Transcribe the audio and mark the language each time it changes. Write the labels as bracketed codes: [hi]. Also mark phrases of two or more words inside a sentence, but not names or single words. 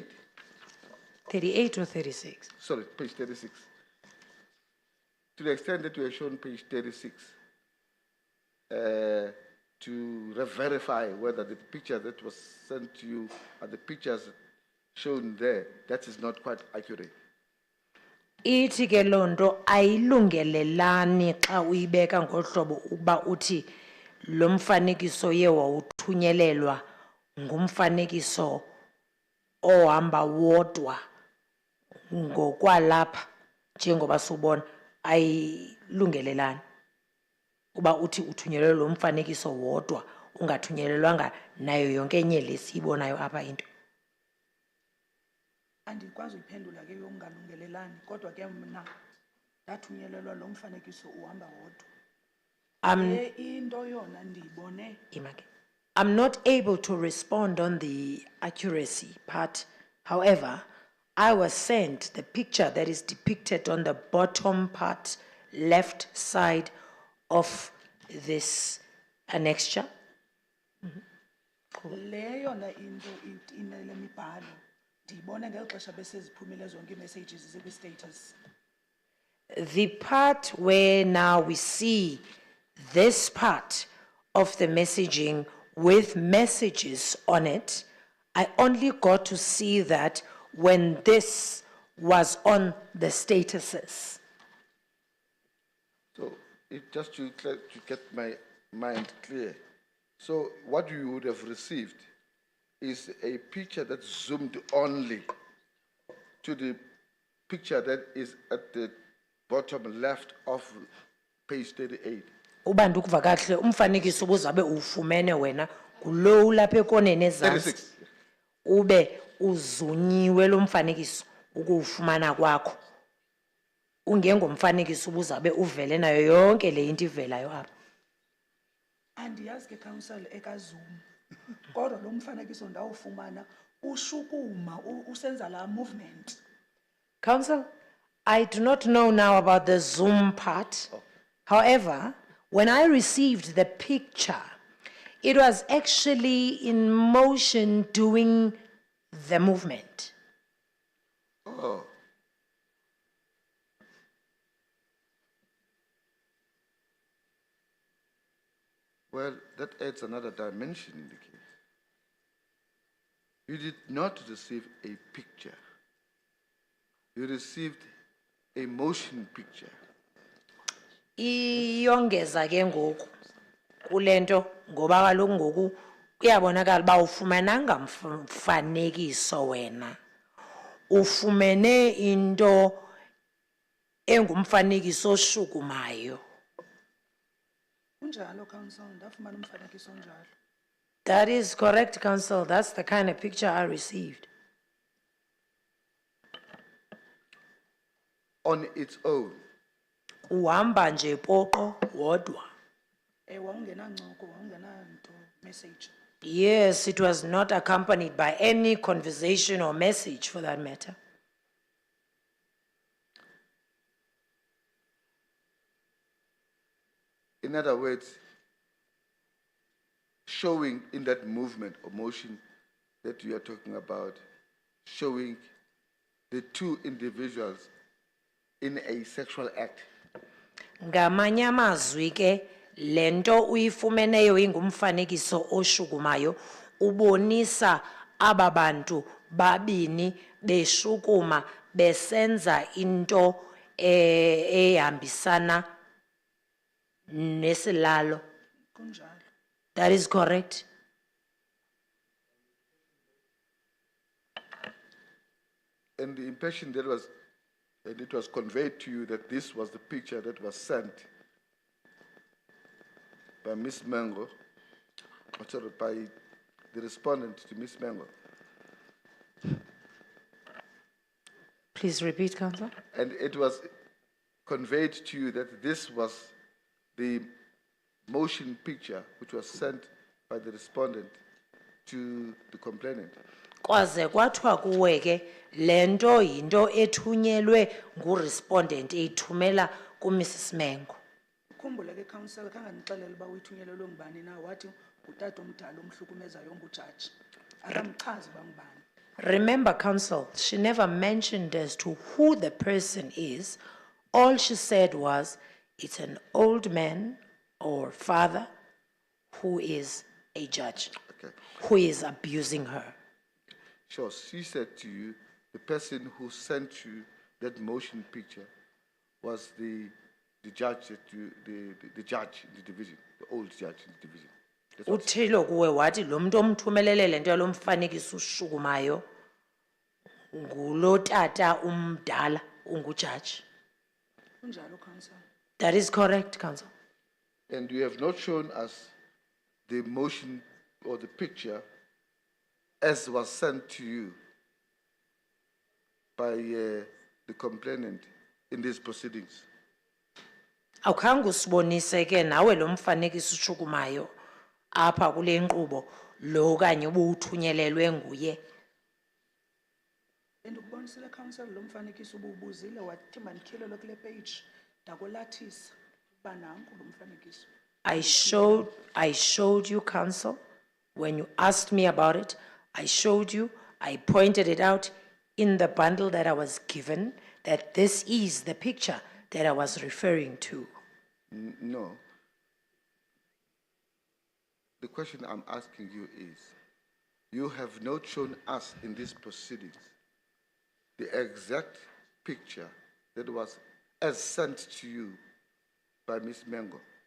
[en] 38 or 36? sorry, page 36. To the extent that you were shown page 36, to verify whether the picture that was sent to you are the pictures shown there, that is not quite accurate. [xh] Ithi ke lonto ayilungelelani xa uyibeka ngohlobo uba uthi lo mfanekiso ye wawuthunyelelwa ngumfanekiso ohamba wodwa ngokwalapha njengoba subona ayilungelelani uba uthi uthunyelelwe lo mfanekiso wodwa ungathunyelelwanga nayo yonke enye lesiyibonayo apha into. Andikwazi ukuphendula ke yokungalungelelani kodwa ke mna ndathunyelelwa lo mfanekiso uhamba wodwa. Le into yona ndiyibone. [en] I'm not able to respond on the accuracy part. However, I was sent the picture that is depicted on the bottom part, left side of this annexure. [xh] Le yona into inele mibhalo. Ndiyibone ngeli xesha beseziphumile zonke i-messages zikwi-status. [en] The part where now we see this part of the messaging with messages on it, I only got to see that when this was on the statuses. So, just to get my mind clear, so what you would have received is a picture that zoomed only to the picture that is at the bottom left of page 38. [xh] Uba ndikuva kahle umfanekiso ubuzabe ufumene wena kulo ulapha ekoneni ezantsi 36. ube uzunyiwe lo mfanekiso ukuwufumana kwakho ungengomfanekiso ubuzabe uvele nayo yonke le into ivelayo apha. Andiyazi ke council ekaZoom. Kodwa lo mfanekiso ndawufumana ushukuma usenza la movement. [en] Council, I do not know now about the Zoom part. However, when I received the picture, it was actually in motion doing the movement. Oh. Well, that adds another dimension in the case. You did not receive a picture. You received a motion picture. [xh] Iyongeza ke ngoku kulento ngoba kaloku ngoku kuyabonakala uba ufumananga mfanekiso wena. Ufumene into engumfanekiso oshukumayo. Kunjalo council, ndafumana umfanekiso onjalo. [en] That is correct, counsel. That's the kind of picture I received. On its own, [xh] Uhamba nje poqo wodwa. Wawungenancoko, wawungenanto message. [en] Yes, it was not accompanied by any conversation or message for that matter. in other words, showing in that movement or motion that we are talking about, showing the two individuals in a sexual act. [xh] Ngamanye amazwi ke lento uyifumeneyo ingumfanekiso oshukumayo ubonisa ababantu babini beshukuma besenza into ehambisana nesilalo. Kunjalo. [en] That is correct. And the impression that was, and it was conveyed to you that this was the picture that was sent by Miss Mango, or sorry, by the respondent to Miss Mango. Please repeat, Counsel. And it was conveyed to you that this was the motion picture which was sent by the respondent to the complainant. [xh] Kwaze kwathiwa kuwe ke lento yinto ethunyelwe ngurespondent eyithumela kuMrs Mengo. Ukhumbule ke council kangandixelela uba uyithunyelelwe ngubani na wathi ngutata omdala omhlukumezayo ongujaji. Akamchazi uba ngubani. [en] Remember, Counsel, she never mentioned as to who the person is. All she said was, it's an old man or father who is a judge, Okay. who is abusing her. Sure, she said to you, the person who sent you that motion picture was the judge that you, the judge in the division, the old judge in the division. That's what she- [xh] Uthilo kuwe wathi lo muntu omthumelele lento yalo mfanekiso ushukumayo ngulo tata umdala ungujaji. Kunjalo council. [en] That is correct, Counsel. And you have not shown us the motion or the picture as was sent to you by the complainant in these proceedings. [xh] Awukhange usibonise ke nawe lo mfanekiso ushukumayo apha kule nkqubo lo kanye ubuthunyelelwe nguye. Ndikubonisile council lo mfanekiso ubuzile wathi mandityhilelwe kule page ndakolathisa uba nanku lo mfanekiso. [en] I showed you, Counsel, when you asked me about it, I showed you, I pointed it out in the bundle that I was given, that this is the picture that I was referring to. No. The question I'm asking you is, you have not shown us in these proceedings the exact picture that was as sent to you by Miss Mango.